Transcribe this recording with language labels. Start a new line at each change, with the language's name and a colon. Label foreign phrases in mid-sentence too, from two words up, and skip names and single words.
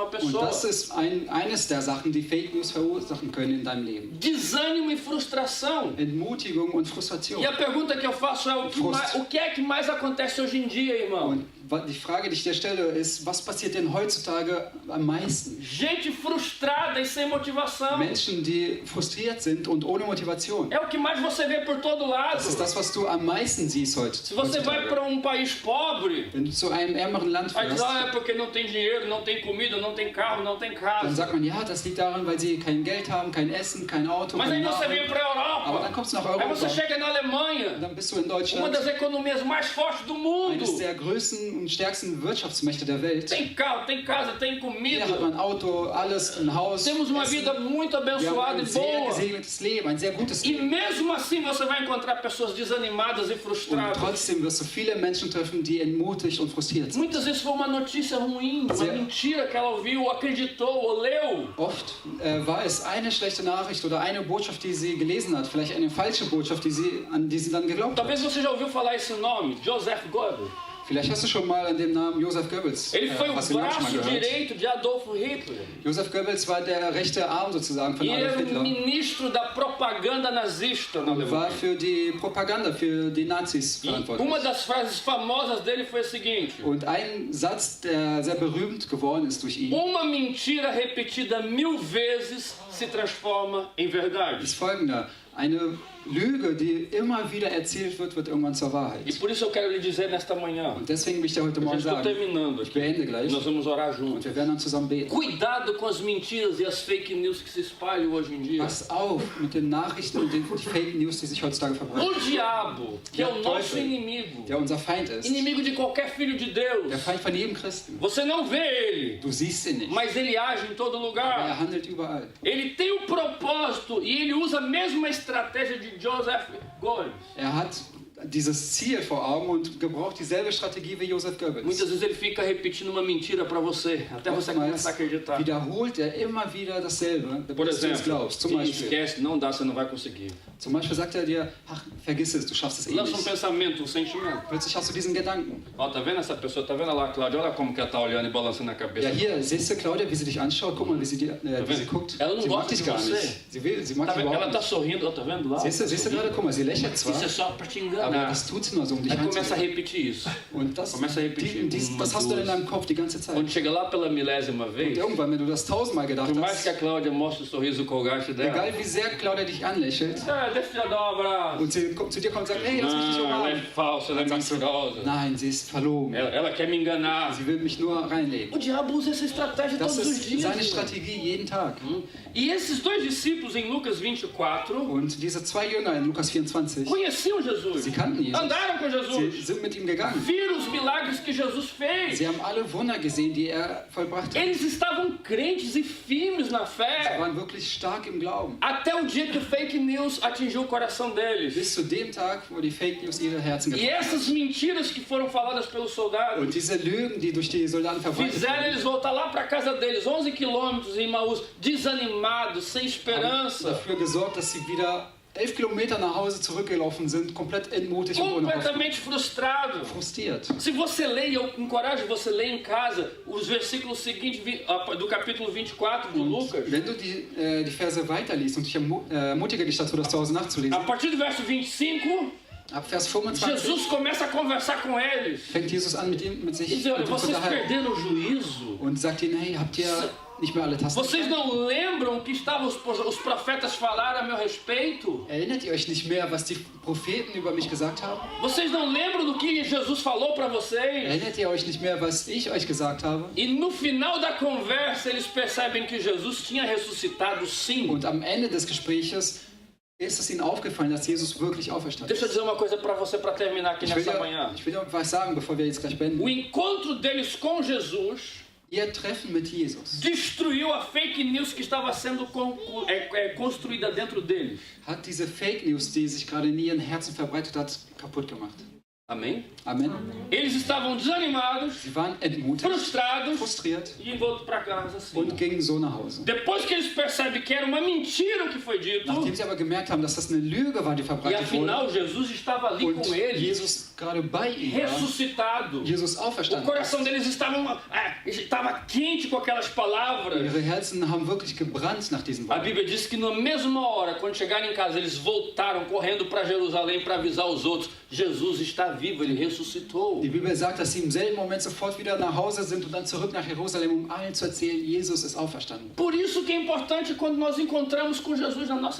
German: Und
Portuguese: pessoa.
German: das ist eines der Sachen, die
English: Fake News
German: verursachen können in deinem Leben.
Portuguese: Desânimo e frustração.
German: Entmutigung und Frustration.
Portuguese: E a pergunta que eu faço é o que é que mais acontece hoje em dia, irmão?
German: Und die Frage, die ich dir stelle, ist, was passiert denn heutzutage am meisten?
Portuguese: Gente frustrada e sem motivação.
German: Menschen, die frustriert sind und ohne Motivation.
Portuguese: É o que mais você vê por todo lado.
German: Das ist das, was du am meisten siehst
Portuguese: Se você vai
German: heutzutage.
Portuguese: para país pobre,
German: Wenn du zu einem ärmeren Land
Portuguese: aí diz,
German: fährst,
Portuguese: é porque não tem dinheiro, não tem comida, não tem carro, não tem
German: dann
Portuguese: casa.
German: sagt man, ja, das liegt daran, weil sie kein Geld haben, kein Essen, kein Auto,
Portuguese: Mas aí
German: keine
Portuguese: você vem
German: Nahrung.
Portuguese: para a
German: Aber
Portuguese: Europa,
German: dann kommst du nach
Portuguese: aí você
German: Europa
Portuguese: chega na
German: und
Portuguese: Alemanha,
German: dann bist du in
Portuguese: uma
German: Deutschland,
Portuguese: das economias mais fortes do mundo.
German: eines der größten und stärksten Wirtschaftsmächte der Welt.
Portuguese: Tem carro, tem casa, tem
German: Hier
Portuguese: comida.
German: hat man ein Auto, alles, ein Haus,
Portuguese: Temos uma
German: Essen.
Portuguese: vida muito
German: Wir haben
Portuguese: abençoada
German: ein
Portuguese: e
German: sehr
Portuguese: boa.
German: gesegnetes Leben, ein sehr gutes
Portuguese: E
German: Leben.
Portuguese: mesmo assim você vai encontrar pessoas desanimadas e
German: Und
Portuguese: frustradas.
German: trotzdem wirst du viele Menschen treffen, die entmutigt und frustriert sind.
Portuguese: Muitas vezes foi uma notícia ruim, uma
German: Sehr-
Portuguese: mentira que ela ouviu, ou acreditou, ou leu.
German: Oft war es eine schlechte Nachricht oder eine Botschaft, die sie gelesen hat, vielleicht eine falsche Botschaft, an die sie dann geglaubt hat.
Portuguese: Talvez você já ouviu falar esse nome, Joseph Goebbels.
German: Vielleicht hast du schon mal an dem Namen Joseph Goebbels
Portuguese: Ele foi o
German: hast du den Namen schon mal
Portuguese: braço
German: gehört.
Portuguese: direito de Adolf Hitler.
German: Joseph Goebbels war der rechte Arm sozusagen von
Portuguese: E ele
German: Adolf
Portuguese: era o
German: Hitler
Portuguese: ministro da propaganda nazista na
German: und war
Portuguese: Alemanha.
German: für die Propaganda, für die Nazis
Portuguese: E
German: verantwortlich.
Portuguese: uma das frases famosas dele foi a seguinte:
German: Und ein Satz, der sehr berühmt geworden ist durch ihn,
Portuguese: uma mentira repetida 1000 vezes se transforma em verdade.
German: ist folgender. Eine Lüge, die immer wieder erzählt wird, wird irgendwann zur
Portuguese: E
German: Wahrheit.
Portuguese: por isso eu quero lhe dizer nesta manhã,
German: Und deswegen will ich dir heute
Portuguese: eu já
German: Morgen
Portuguese: estou
German: sagen,
Portuguese: terminando
German: ich
Portuguese: aqui,
German: beende gleich
Portuguese: nós vamos orar
German: und
Portuguese: juntos.
German: wir werden dann zusammen beten.
Portuguese: Cuidado com as mentiras e as
English: fake news
Portuguese: que se espalham hoje em dia.
German: Pass auf mit den Nachrichten und den
English: Fake News,
German: die sich heutzutage verbreiten.
Portuguese: O diabo, que é o
German: Der
Portuguese: nosso
German: Teufel,
Portuguese: inimigo,
German: der unser Feind ist,
Portuguese: inimigo de qualquer filho de
German: der
Portuguese: Deus.
German: Feind von jedem Christen.
Portuguese: Você não vê ele,
German: Du siehst ihn nicht,
Portuguese: mas ele age em todo
German: aber
Portuguese: lugar.
German: er handelt überall.
Portuguese: Ele tem o propósito e ele usa a mesma estratégia de Joseph Goebbels.
German: Er hat dieses Ziel vor Augen und gebraucht dieselbe Strategie wie Joseph Goebbels.
Portuguese: Muitas vezes ele fica repetindo uma mentira para você, até você
German: Oftmals
Portuguese: começar a acreditar.
German: wiederholt er immer wieder dasselbe,
Portuguese: Por
German: bis du es
Portuguese: exemplo,
German: glaubst. Zum Beispiel,
Portuguese: esquece, não dá, você não vai conseguir.
German: sagt er dir, ach, vergiss es, du schaffst es eh
Portuguese: Lança um
German: nicht.
Portuguese: pensamento, um sentimento.
German: Plötzlich hast du diesen Gedanken.
Portuguese: Ó, tá vendo essa pessoa? Tá vendo lá, Cláudia? Olha como que ela tá olhando e balançando a cabeça.
German: Ja, hier, siehst du Claudia, wie sie dich anschaut? Guck mal, wie sie guckt.
Portuguese: Ela não
German: Sie mag
Portuguese: gosta
German: dich
Portuguese: de
German: gar
Portuguese: você.
German: nicht. Sie mag
Portuguese: Tá
German: dich
Portuguese: vendo? Ela
German: überhaupt
Portuguese: tá
German: nicht.
Portuguese: sorrindo, ó, tá vendo lá?
German: Siehst du gerade? Guck mal, sie lächelt zwar,
Portuguese: Isso é só para te
German: aber
Portuguese: enganar.
German: das tut sie nur so, um dich
Portuguese: Aí começa a
German: einzunehmen.
Portuguese: repetir isso.
German: Und das,
Portuguese: Começa a repetir.
German: das hast du dann in deinem Kopf die ganze Zeit.
Portuguese: Quando chega lá pela milésima
German: Und
Portuguese: vez,
German: irgendwann, wenn du das 1000-mal gedacht
Portuguese: por mais que
German: hast,
Portuguese: a Cláudia mostre o sorriso colgate dela,
German: egal wie sehr Claudia dich anlächelt,
Portuguese: deixa eu dar um abraço.
German: und sie zu dir kommt und sagt, hey, lass mich dich
Portuguese: Não, ela é
German: umarmen.
Portuguese: falsa, ela é
German: Dann sagst du,
Portuguese: mentirosa.
German: nein, sie ist verlogen.
Portuguese: Ela quer me enganar.
German: Sie will mich nur reinlegen.
Portuguese: O diabo usa essa estratégia
German: Das
Portuguese: todos os
German: ist
Portuguese: dias.
German: seine
Portuguese: irmão.
German: Strategie jeden Tag.
Portuguese: E esses dois discípulos em Lucas 24
German: Und diese zwei Jünger in Lukas 24,
Portuguese: conheciam Jesus.
German: sie kannten Jesus.
Portuguese: Andaram com
German: Sie
Portuguese: Jesus.
German: sind mit ihm gegangen.
Portuguese: Viram os milagres que Jesus fez.
German: Sie haben alle Wunder gesehen, die er vollbracht hat.
Portuguese: Eles estavam crentes e firmes na
German: Sie
Portuguese: fé.
German: waren wirklich stark im Glauben.
Portuguese: Até o dia que
English: fake news
Portuguese: atingiu o coração deles.
German: Bis zu dem Tag, wo die
English: Fake News
German: ihre Herzen
Portuguese: E
German: getroffen haben.
Portuguese: essas mentiras que foram faladas pelos soldados
German: Und diese Lügen, die durch die Soldaten verbreitet
Portuguese: fizeram
German: wurden,
Portuguese: eles voltar lá para casa deles, 11 quilômetros em Maús, desanimados, sem
German: haben
Portuguese: esperança,
German: dafür gesorgt, dass sie wieder 11 Kilometer nach Hause zurückgelaufen sind, komplett entmutigt und ohne Hoffnung.
Portuguese: completamente frustrados.
German: Frustriert.
Portuguese: Se você lê, eu encorajo você a ler em casa os versículos seguintes do capítulo 24 de Lucas.
German: Wenn du die Verse weiterliest und ich ermutige dich dazu, das zu Hause nachzulesen,
Portuguese: A partir do verso 25,
German: ab Vers 25
Portuguese: Jesus começa a conversar com eles.
German: fängt Jesus an, mit
Portuguese: E
German: sich
Portuguese: diz, olha,
German: mit ihm zu
Portuguese: vocês
German: unterhalten
Portuguese: perderam o juízo.
German: und sagt ihnen, hey, habt ihr nicht mehr alle Tasten
Portuguese: Vocês
German: gefallen?
Portuguese: não lembram que os profetas falaram a meu respeito?
German: Erinnert ihr euch nicht mehr, was die Propheten über mich gesagt haben?
Portuguese: Vocês não lembram do que Jesus falou para vocês?
German: Erinnert ihr euch nicht mehr, was ich euch gesagt habe?
Portuguese: E no final da conversa eles percebem que Jesus tinha ressuscitado sim.
German: Und am Ende des Gespräches ist es ihnen aufgefallen, dass Jesus wirklich auferstanden
Portuguese: Deixa eu
German: ist.
Portuguese: dizer uma coisa para você para terminar aqui
German: Ich will,
Portuguese: nessa manhã.
German: dir was sagen, bevor wir jetzt gleich beenden.
Portuguese: O encontro deles com Jesus
German: Ihr Treffen mit Jesus
Portuguese: destruiu a
English: fake news
Portuguese: que estava sendo construída dentro deles.
German: hat diese
English: Fake News,
German: die sich gerade in ihren Herzen verbreitet hat, kaputt gemacht.
Portuguese: Amém?
German: Amen.
Portuguese: Eles estavam desanimados,
German: Sie waren entmutigt,
Portuguese: frustrados
German: frustriert
Portuguese: e voltam para casa assim.
German: und gingen so nach Hause.
Portuguese: Depois que eles percebem que era uma mentira o que foi dito,
German: Nachdem sie aber gemerkt haben, dass das eine Lüge war, die
Portuguese: e
German: verbreitet wurde,
Portuguese: afinal Jesus estava ali
German: und
Portuguese: com eles,
German: Jesus gerade bei ihnen war,
Portuguese: ressuscitado.
German: Jesus
Portuguese: O
German: auferstanden
Portuguese: coração deles estava quente com aquelas palavras.
German: Ihre Herzen haben wirklich gebrannt nach diesen
Portuguese: A
German: Worten.
Portuguese: Bíblia diz que na mesma hora, quando chegaram em casa, eles voltaram correndo para Jerusalém para avisar os outros. Jesus está vivo, ele ressuscitou.
German: Die Bibel sagt, dass sie im selben Moment sofort wieder nach Hause sind und dann zurück nach Jerusalem, um allen zu erzählen, Jesus ist auferstanden.
Portuguese: Por isso que é importante quando nós encontramos com Jesus na nossa